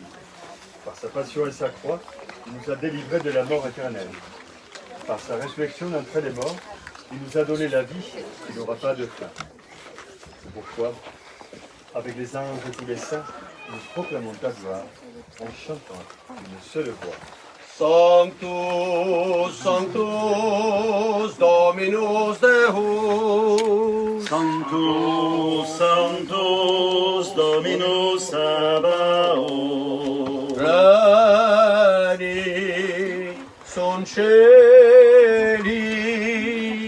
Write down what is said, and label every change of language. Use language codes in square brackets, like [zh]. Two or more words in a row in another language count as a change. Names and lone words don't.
[fr] Par sa passion et sa croix, il nous a délivrés de la mort éternelle. Par sa résurrection d'entre les morts, il nous a donné la vie qui n'aura pas de fin. C'est pourquoi, avec les anges et tous les saints, nous proclamons ta gloire en chantant une seule voix. [la] Sanctus, Sanctus, Dominus Deus. Sanctus, Sanctus, Dominus Sabaoth. Pleni son cieli,